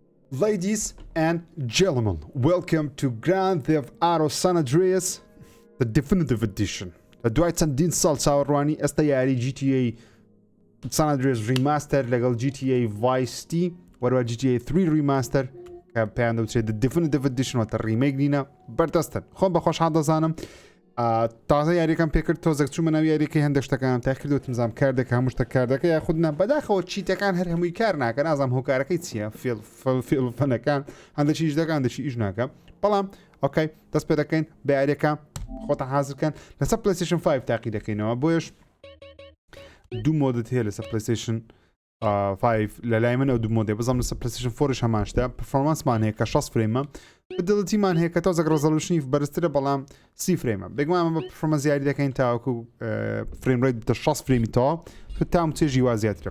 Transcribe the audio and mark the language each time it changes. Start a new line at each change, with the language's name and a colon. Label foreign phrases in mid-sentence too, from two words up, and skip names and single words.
English: Ladies and gentlemen, welcome to Grand Theft Auto San Andreas, the definitive edition.
Central Kurdish: دوای چەندین ساڵ چاوەڕوانی ئێستا یاری GTA San Andreas Remaster لەگەڵ GTA Vice City وەروە GTA 3 Remaster کە پێیان دەوترێت
English: the definitive edition
Central Kurdish: واتە ریمێک نینە بەردەستن. خۆم بەخۆشحاڵ دەزانم تازە یاریەکەم پێکرد تۆزێک چوومە ناو یاریەکەی هەندێک شتەکانم تا کردوتم زانم کاردێک هەموو شتە کاردەکە یا خودنا بەداخەوە چیتەکان هەر هەمووی کار ناکەن نازانم هۆکارەکەی چییە فەنەکان هەندێکی ئیش دەکەن هەندێکی ئیش ناکەم بەڵام ئۆکەی دەست پێ دەکەین بە یاریەکە خۆتە حازرکەن لەسەر PlayStation 5 تاقی دەکەینەوە بۆیش دوو مۆدت هەیە لەسەر PlayStation 5 لە لای من ئەو دوو مۆدێ بزانم لەسەر PlayStation 4ش هەمان شتە پرفۆرمانسمان هەیە کە 60 فرێمە بدڵتیمان هەیە کە تازە ڕێزەلوشنی بەرزترە بەڵام 30 فرێمە بێگومان بە پرفۆرمانس یاری دەکەین تاوەکو
English: frame rate
Central Kurdish: بتە 60 فرێمی تەواو تام چێژی وا زیاترە.